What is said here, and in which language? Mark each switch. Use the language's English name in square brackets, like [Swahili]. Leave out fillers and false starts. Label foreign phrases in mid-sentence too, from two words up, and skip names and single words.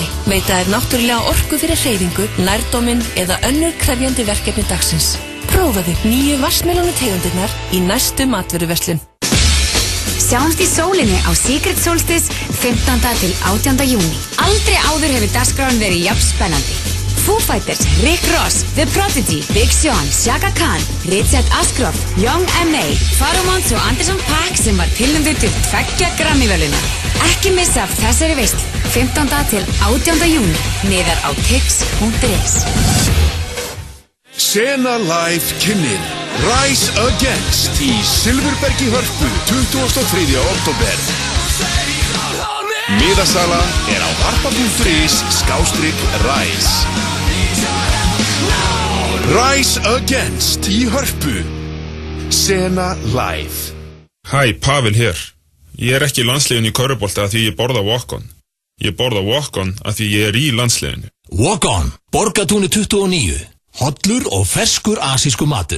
[Icelandic] Veita þér náttúrulega orku fyrir hreyfingu, lærdóminn eða önnur krefjandi verkefni dagsins. Prófaðu nýju vassmelónu tegundirnar í næstu matvöruverslun. Sjáumst í sólinni á Secret Solstice 15. til 18. júní. Aldrei áður hefur dagskráin verið jafn spennandi. Foo Fighters, Rick Ross, The Prodigy, Big Sean, Shaka Khan, Richard Ashcroft, Young M.A, Pharomonds og Anderson .Paak sem var tilnefndur til 2 Grammy-verðlauna. Ekki missa af þessari veislu 15. til 18. júní miðar á tix.is. Sena Live kynnir Rise Against í Silfurbergi Hörpu 23. október. Miðasala er á harpa.is/Rise. Rise Against í Hörpu. Sena Live. Hæ, Pavel hér. Ég ekki í landsliðinu í körfubolta af því ég borða walk-on. Ég borða walk-on af því ég í landsliðinu. Walk-on, Borgatúni 29. Hollur og ferskur asísku matur.